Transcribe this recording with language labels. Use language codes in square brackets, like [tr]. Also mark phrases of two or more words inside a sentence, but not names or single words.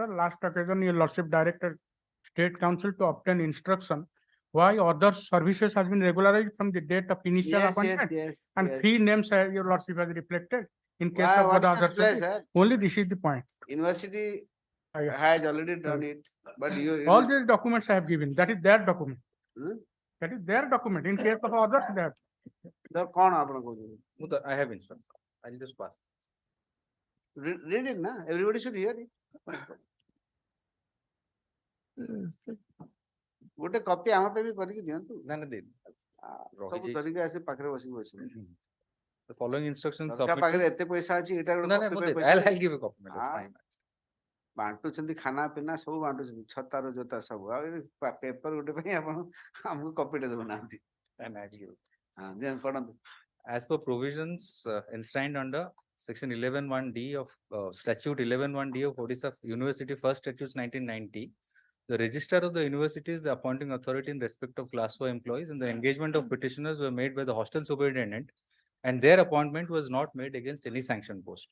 [en] Last occasion, your lordship directed State Council to obtain instruction why other services has been regularized from the date of initial appointment. And 3 names your lordship has reflected in case Why, of what the is the other reply, service. sir? Only this is the point. university has already done it but you All these documents I have given. That is their document. Hmm? That is their document. In case of others, they have. [or] the କଣ ଆପଣ କହୁଛନ୍ତି [en] I have instruction. I'll just pass. read it na everybody should hear it [or] ଗୋଟେ କପି ଆମ ପାଇଁ ବି କରିକି ଦିଅନ୍ତୁ ନା ଦେଇ ସବୁ ଧରିକି ଆସି ପାଖରେ ବସିକି ବସିବେ [en] The following instructions [or] ସରକାର ପାଖରେ ଏତେ ପଇସା ଅଛି ଏଇଟା [en] I'll give a copy. my lord. Fine. [or] ବାଣ୍ଟୁଛନ୍ତି [hi] खाना पीना [or] ସବୁ ବାଣ୍ଟୁଛନ୍ତି ଛତାରୁ ଜୋତା ସବୁ ଆଉ ପେପର ଗୋଟେ ପାଇଁ ଆପଣ ଆମକୁ କପିଟେ ଦେଉନାହାନ୍ତି [en] And I'll give it. [or] ପଢନ୍ତୁ [en] As per provisions enshrined under section 11(1)(d) of statute 11(1)(d) of Odisha University First Statutes 1990, the registrar of the university is the appointing authority in respect of class 4 employees, and the engagement of petitioners were made by the hostel superintendent, and their appointment was not made against any sanction post.